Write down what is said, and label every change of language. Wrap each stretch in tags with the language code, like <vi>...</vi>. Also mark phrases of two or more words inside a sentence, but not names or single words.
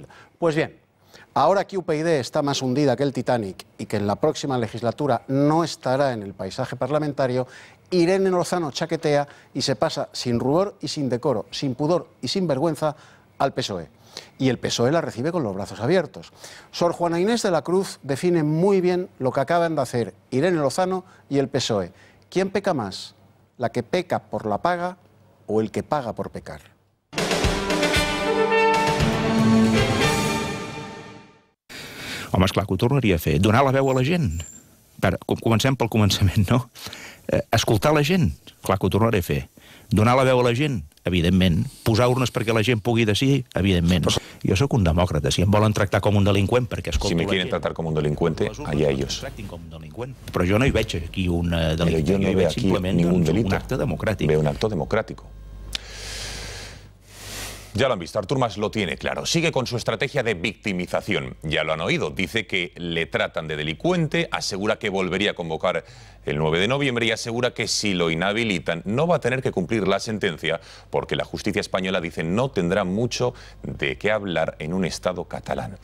<es>Pues bien, ahora que UPyD está más hundida que el Titanic y que en la próxima legislatura no estará en el paisaje parlamentario, Irene Lozano chaquetea y se pasa sin rubor y sin decoro, sin pudor y sin vergüenza al PSOE. Y el PSOE la recibe con los brazos abiertos. Sor Juana Inés de la Cruz define muy bien lo que acaban de hacer Irene Lozano y el PSOE. ¿Quién peca más? ¿La que peca por la paga o el que paga por pecar?</es> <ca>Home, esclar, que ho tornaria a fer. Donar la veu a la gent. Comencem pel començament, no? Escoltar la gent. Clar que ho tornaré a fer. Donar la veu a la gent, evidentment. Posar urnes perquè la gent pugui decidir, evidentment. Jo sóc un demòcrata. Si em volen tractar com un delinqüent perquè escolto la gent...</ca> <es>Si me quieren tratar como un delincuente, allá ellos.</es> <ca>Però jo no hi veig aquí un delicte.</ca> <es>Yo no veo aquí ningún delito.</es> <ca>Un acte democràtic.</ca> <es>Veo un acto democrático. Ya lo han visto, Artur Mas lo tiene claro. Sigue con su estrategia de victimización. Ya lo han oído. Dice que le tratan de delincuente, asegura que volvería a convocar el 9 de noviembre y asegura que si lo inhabilitan no va a tener que cumplir la sentencia porque la justicia española, dice, no tendrá mucho de qué hablar en un Estado catalán.</es>